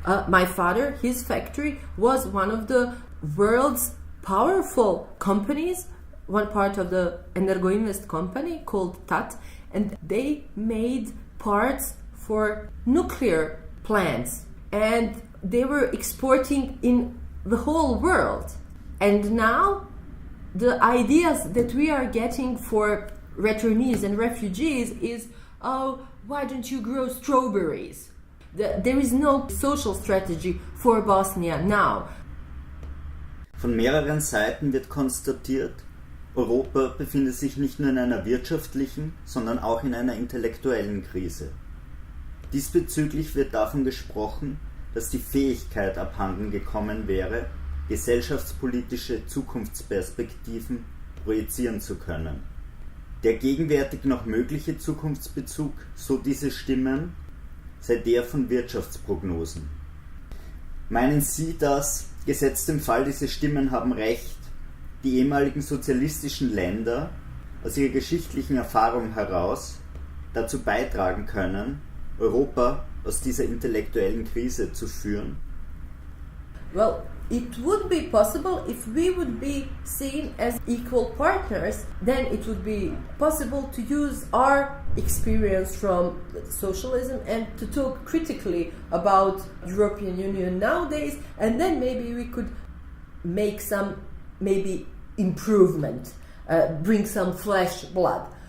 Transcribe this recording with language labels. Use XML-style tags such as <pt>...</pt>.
<en>My father, his factory was one of the world's powerful companies, one part of the Energoinvest company called TAT, and they made parts for nuclear plants, and they were exporting in the whole world. And now the ideas that we are getting for returnees and refugees is, why don't you grow strawberries? There is no social strategy for Bosnia now.</en> <de>Von mehreren Seiten wird konstatiert, Europa befindet sich nicht nur in einer wirtschaftlichen, sondern auch in einer intellektuellen Krise. Diesbezüglich wird davon gesprochen, dass die Fähigkeit abhanden gekommen wäre, gesellschaftspolitische Zukunftsperspektiven projizieren zu können. Der gegenwärtig noch mögliche Zukunftsbezug, so diese Stimmen, sei der von Wirtschaftsprognosen. Meinen Sie, dass, gesetzt dem Fall, diese Stimmen haben recht, die ehemaligen sozialistischen Länder aus ihrer geschichtlichen Erfahrung heraus dazu beitragen können, Europa aus dieser intellektuellen Krise zu führen?</de> <en>Well, it would be possible if we would be seen as equal partners. Then it would be possible to use our experience from socialism and to talk critically about European Union nowadays, and then maybe we could make some improvement, bring some flesh blood.</en>